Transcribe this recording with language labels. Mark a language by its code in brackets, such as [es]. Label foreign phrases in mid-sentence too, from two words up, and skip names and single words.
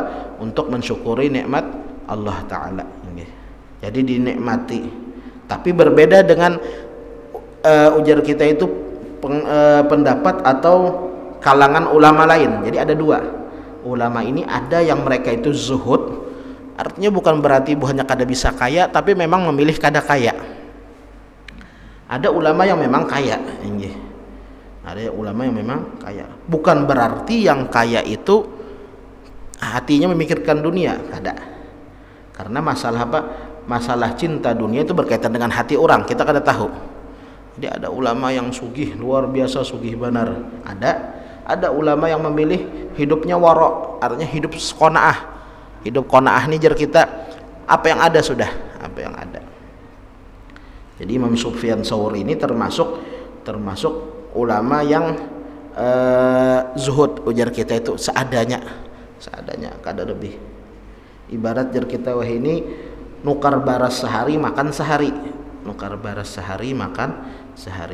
[id] Untuk mensyukuri nikmat Allah Ta'ala. Jadi dinikmati. Tapi berbeda dengan ujar kita itu pendapat atau kalangan ulama lain. Jadi ada dua. Ulama ini ada yang mereka itu zuhud, artinya bukan berarti hanya kada bisa kaya, tapi memang memilih kada kaya. Ada ulama yang memang kaya, ada ulama yang memang kaya. Bukan berarti yang kaya itu hatinya memikirkan dunia, kada. Karena masalah apa? Masalah cinta dunia itu berkaitan dengan hati orang, kita kada tahu. Jadi ada ulama yang sugih, luar biasa sugih benar. Ada ulama yang memilih hidupnya waro, artinya hidup qanaah. [bjn] Hidup qanaah nih jar kita, apa yang ada sudah, apa yang ada. [id] Jadi Imam Sufyan Tsauri ini termasuk ulama yang zuhud, ujar kita itu seadanya kada lebih. [bjn] Ibarat jar kita wah ini nukar baras sehari makan sehari, nukar baras sehari makan sehari.